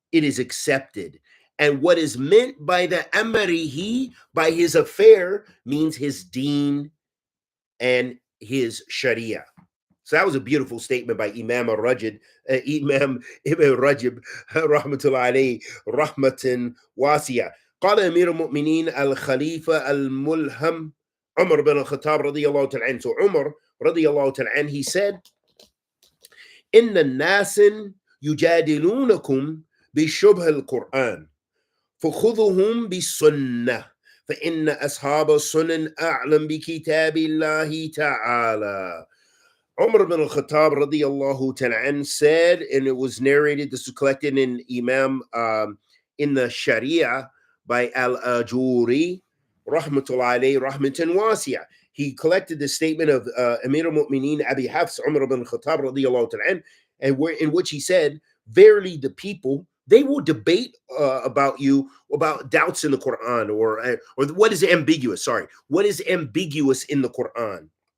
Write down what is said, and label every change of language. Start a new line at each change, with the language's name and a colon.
English: It is accepted. And what is meant by the amrihi, by his affair, means his deen and his sharia. So that was a beautiful statement by Imam Ibn Rajab rahmatullah alayhi rahmatan wasiya.
Arabic: قال أمير المؤمنين الخليفة الملهم عمر بن الخطاب رضي الله تعالى عنه.
English: So Umar
Arabic: رضي الله تعالى عنه,
English: he said,
Arabic: إن الناس يجادلونكم بشبه القرآن فخذهم بالسنة فإن أصحاب السنن أعلم بكتاب الله تعالى.
English: Umar ibn al-Khattab radiyallahu ta'ala said, and it was narrated, this is collected in Imam in the Sharia by Al-Ajuri rahmatullahi alayhi rahmatan wasiya. He collected the statement of Amir al-Mu'mineen Abi Hafs Umar ibn al-Khattab radiyallahu ta'ala, and in which he said, verily the people, they will debate about you about doubts in the Quran, or what is ambiguous. Sorry, what is ambiguous in the Quran?